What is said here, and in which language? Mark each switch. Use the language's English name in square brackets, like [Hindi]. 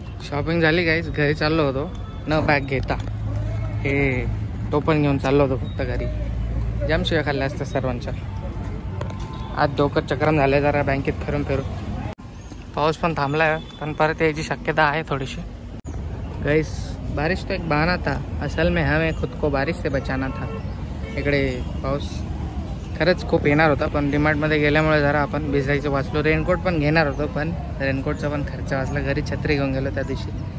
[Marathi] Shopping झाली गाईस. घरी चाललो होतो न बॅग घेता. हे टोपण घेऊन चाललो होतो फक्त घरी. जाम शिव्या खाल्ल्या असत्या सर्वांच्या. आज डोकं चक्रण झालं जरा बँकेत फिरून पाऊस पण थांबला है, पण परत यायची शक्यता आहे थोडीशी। [Hindi] गाइस बारिश तो एक बहाना था, असल में हमें खुद को बारिश से बचाना था। [Marathi] इकडे पाऊस खरंच खूप येणार होता, पण डिमार्टमध्ये गेल्यामुळे जरा आपण भिजायचं वाचलो। रेनकोट पण घेणार होतो, पण रेनकोटचा पण खर्च वाचला। घरी छत्री घेऊन गेलो त्या दिवशी।